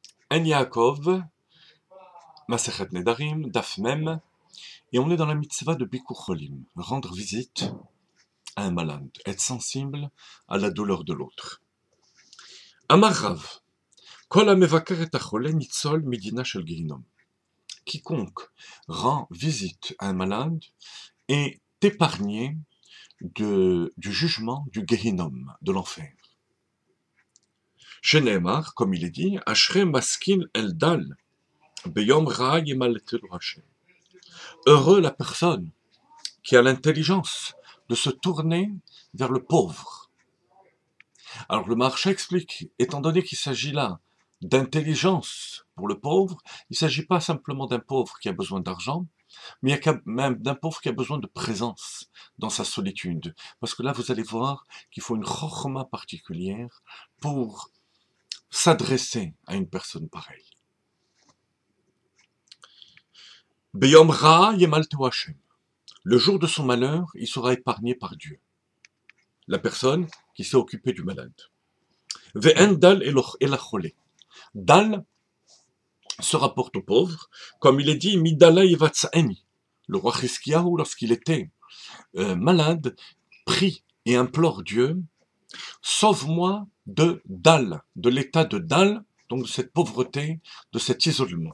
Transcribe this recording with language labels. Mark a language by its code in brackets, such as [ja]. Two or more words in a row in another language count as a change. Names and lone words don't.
[fr] En Yaakov, Masechet Nedarim, Daf Mem, et on est dans la mitzvah de [he] ביקור חולים, [fr] rendre visite à un malade, être sensible à la douleur de l'autre. [he] אמר רב, כל המבקר את החולה ניצול מדינה של גיהנם. [fr] Quiconque rend visite à un malade est épargné du jugement du Gehinom, de l'enfer. Sheneemar, comme il est dit, [he] אשרי משכיל אל דל, ביום רע ימלטהו השם. [fr] Heureux la personne qui a l'intelligence de se tourner vers le pauvre. Alors le marché explique, étant donné qu'il s'agit là d'intelligence pour le pauvre, il ne s'agit pas simplement d'un pauvre qui a besoin d'argent, mais il y a même d'un pauvre qui a besoin de présence dans sa solitude. Parce que là, vous allez voir qu'il faut une chokhma particulière pour s'adresser à une personne pareille. [he] ביום רע ימלטהו השם. [fr] Le jour de son malheur, il sera épargné par Dieu. La personne qui s'est occupée du malade. [he] ואין דל אלא חולה. [fr] Dal se rapporte au pauvre, comme il est dit, [he] מדלה יבצעני. [fr] Le roi Chizkiyahu, lorsqu'il était malade, prie et implore Dieu, sauve-moi de dal, de l'état de dal, donc de cette pauvreté, de cet isolement.